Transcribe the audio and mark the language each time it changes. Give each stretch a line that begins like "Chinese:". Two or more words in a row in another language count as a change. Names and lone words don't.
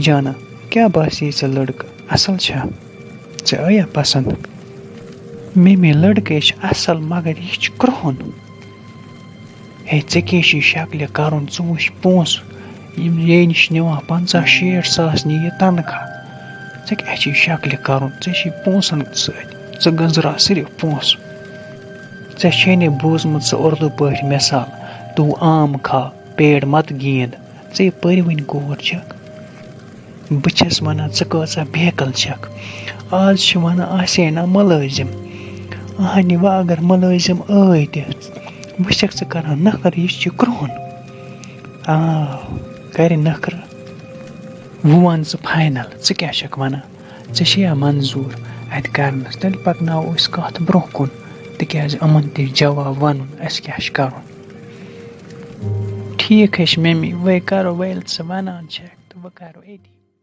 Kashmiri: جانا کیٛاہ باسی ژےٚ لڑکہٕ اصل چھا ژےٚ آیا پسنٛد مے لڑکہٕ چھِ اصل مگر یہِ چھُ کرٛہُن ہے ژےٚ کیٛاہ چھُے شکلہِ کرُن ژٕ وٕچھ پونٛسہٕ یِم یے نِش نِوان 50-60 ساس نی یہِ تنخواہ ژےٚ کیٛاہ چھُے شکلہِ کرُن ژےٚ چھُے پونٛسن سۭتۍ ژٕ گنٛزرا صرف پونٛسہٕ ژےٚ چھے نہٕ بوٗزمُت سُہ اُردو پٲٹھۍ مِثال
Urdu: تو عام کھا پیڑ مت گیند
Kashmiri: ژےٚ یہِ پٔرۍ وٕنۍ کوٗر چھکھ بہٕ چھَس وَنان ژٕ کۭژاہ بیکل چھَکھ آز چھِ وَنان آسے نا مُلٲزِم اہنہِ وۄنۍ اگر مُلٲزِم ٲے تہِ وۄنۍ چھَکھ ژٕ کَران نَکھٕ یہِ چھُ کرٛہُن کَرِ نَکھرٕ وۄنۍ وَن ژٕ فاینَل ژٕ کیٛاہ چھَکھ وَنان ژےٚ چھے یا منظوٗر اَتہِ کَرنَس تیٚلہِ پَکناوو أسۍ کَتھ برٛونٛہہ کُن تِکیٛازِ یِمَن تہِ جواب وَنُن اَسہِ کیٛاہ چھِ کَرُن
Urdu: ٹھیٖک ہے
Kashmiri: چھِ ممی وۄنۍ کَرو وۄنۍ ییٚلہِ ژٕ وَنان چھَکھ تہٕ وۄنۍ کَرو أتی